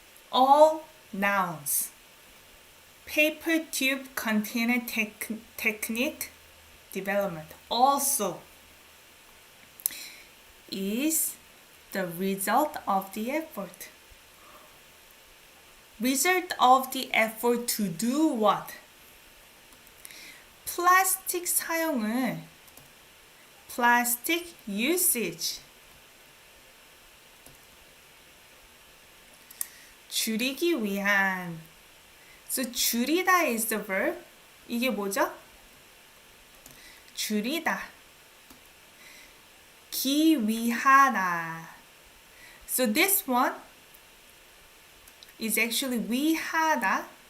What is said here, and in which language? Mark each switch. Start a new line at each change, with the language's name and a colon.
English: All nouns. Paper tube, container, technique, development. Also is the result of the effort. Result of the effort to do what?
Korean: 플라스틱 사용을
English: plastic usage
Korean: 줄이기 위한.
English: So 줄이다 is the verb.
Korean: 이게 뭐죠? 줄이다. 기위하다.
English: So this one is actually 위하다.